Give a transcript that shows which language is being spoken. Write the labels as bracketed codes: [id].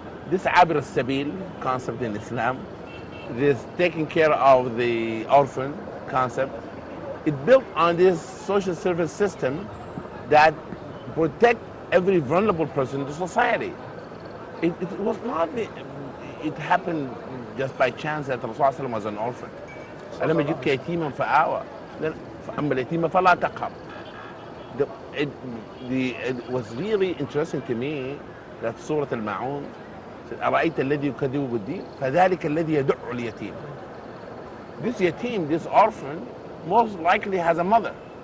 [en] This Abir al-Sabil concept in Islam, this taking care of the orphan concept, it built on this social service system that protect every vulnerable person in the society. It was not, it happened just by chance that Rasulullah was an orphan. [ar] ألم يجدك يتيما فآوى أما اليتيم فلا تقهر. [en] It was really interesting to me that Surah Al-Ma'un said, [ar] أرأيت الذي يكذب بالدين فذلك الذي يدع اليتيم. [en] this yatim, this orphan, most likely has a mother.